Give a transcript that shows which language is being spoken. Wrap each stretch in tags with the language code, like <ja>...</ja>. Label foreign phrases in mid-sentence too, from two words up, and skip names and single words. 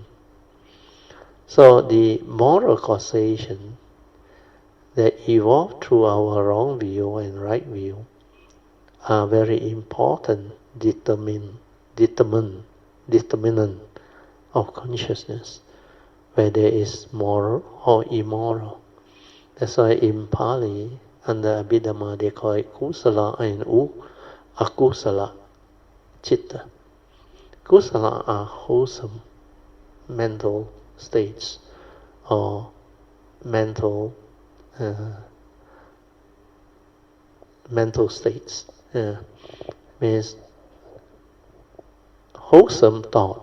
<en>So the moral causation that evolve through our wrong view and right view are very important, determine determinant of consciousness, whether it's moral or immoral. That's why in Pali, under Abhidhamma, they call it kusala and</en> <pi>akusala chitta.</pi> <en>Kusala are wholesome mental states or mental states. Means wholesome thought.</en>